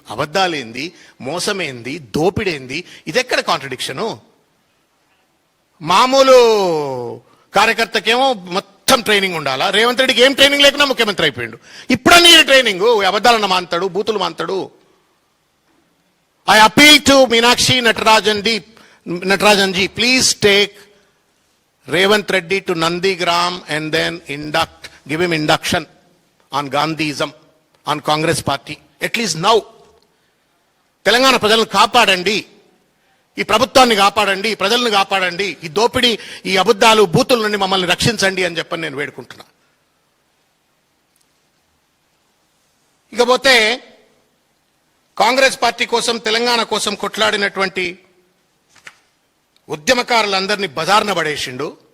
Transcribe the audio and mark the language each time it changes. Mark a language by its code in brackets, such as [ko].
[te] అబద్ధాలేంది? మోసమేంది? దోపిడేంది? ఇదెక్కడ కాంట్రడిక్షను? మామూలు కార్యకర్తకేమో మొత్తం ట్రైనింగ్ ఉండాలా, రేవంత్ రెడ్డికి ఏం ట్రైనింగ్ లేకుండా ముఖ్యమంత్రి అయిపోయిండు. ఇప్పుడన్నీ ట్రైనింగ్, అబద్ధాలను మాంతాడు, బూతులు మాంతాడు. [en] I appeal to Meenakshi Natarajan ji, please take Revanth Reddy to Nandigram and then give him induction on Gandhiism, on Congress party. At least now. [te] Telangana ప్రజలను కాపాడండి, ఈ ప్రభుత్వాన్ని కాపాడండి, ఈ ప్రజలను కాపాడండి, ఈ దోపిడీ, ఈ అబద్ధాలు, బూతుల నుండి మమ్మల్ని రక్షించండి అని చెప్పని నేను వేడుకుంటున్నా. ఇకపోతే కాంగ్రెస్ పార్టీ కోసం, తెలంగాణ కోసం కొట్లాడినటువంటి ఉద్యమకారులందరినీ బజార్న పడేసిండు.